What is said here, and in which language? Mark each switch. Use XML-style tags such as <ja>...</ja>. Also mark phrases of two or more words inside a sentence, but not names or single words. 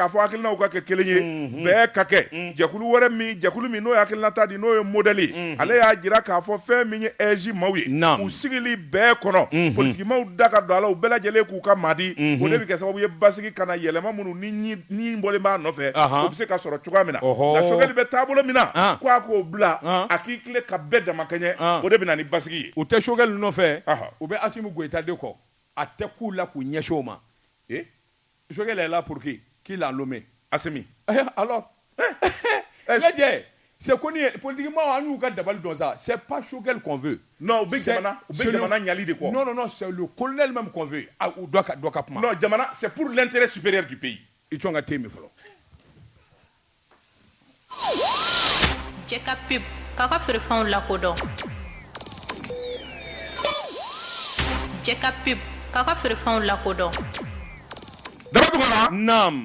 <bm>fɔ hakilinaw ka kɛ kelen ye bɛɛ ka kɛ jɛkulu min n'o ye hakilinata di n'o ye modèle ale y'a jira k'a fɔ fɛn min ye EJ maaw ye u sigili bɛɛ kɔnɔ politikimaw da ka don a la u bɛɛ lajɛlen k'u ka maadi o de bɛ kɛ sababu ye basigi ka na yɛlɛma minnu ni bɔlen b'a nɔfɛ o bɛ se ka sɔrɔ cogoya min na nka Sogɛli bɛ taabolo min na ko a k'o bila a k'i tilen ka bɛɛ dama kɛɲɛ o de bɛ na ni basigi ye o tɛ Sogɛli nɔfɛ u bɛ Asimu Goyita de kɔ a tɛ k'u la k'u ɲɛsin o ma Sogɛli</bm> <fr>est là pour qui l'a nommé</fr> <bm>Asimi</bm> <fr>alors lajɛ c'est qu'on est politiquement</fr> <bm>an y'u ka dabali dɔn sa</bm> <fr>c'est pas Sogɛli qu'on veut</fr> <bm>non u bɛ jamana ɲali de kɔ</bm> <fr>non c'est le colonel même qu'on veut</fr> <bm>u dɔ ka kuma</bm> <fr>non jamana c'est pour l'intérêt supérieur du pays</fr> <bm>i tɔn ka te min fɔlɔ Jɛ ka pub k'a ka feerefɛnw lakodɔn Jɛ ka pub k'a ka feerefɛnw lakodɔn Dabatugana naam</bm>